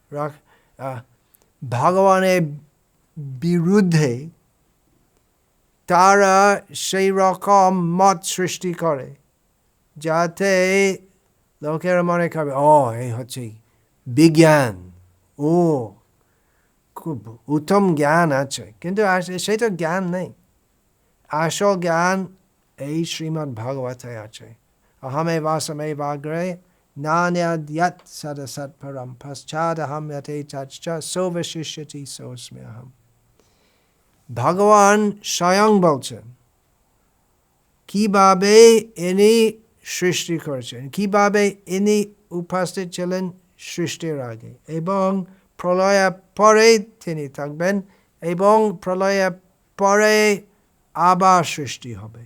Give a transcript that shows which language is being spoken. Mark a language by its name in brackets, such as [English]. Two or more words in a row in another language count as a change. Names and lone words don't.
[Bangla] ভগবানের বিরুদ্ধে তারা সেই রকম মত সৃষ্টি করে যাতে লোকেরা মনে করবে, এই হচ্ছে বিজ্ঞান, খুব উত্তম জ্ঞান আছে, কিন্তু সেটা জ্ঞান নেই। আসল জ্ঞান এই শ্রীমদ্ ভাগবতে আছে। [Sanskrit] अहमेवासमेवाग्रे नान्यद्यत् सदसत्परं पश्चादहं यथेतच्च सोऽवशिष्यति सोऽस्म्यहम्। [Bangla] ভগবান স্বয়ং বলছেন কিভাবে ইনি সৃষ্টি করেছেন, কিভাবে ইনি উপস্থিত ছিলেন সৃষ্টির আগে, এবং প্রলয়ের পরে তিনি থাকবেন, এবং প্রলয়ের পরে আবার সৃষ্টি হবে।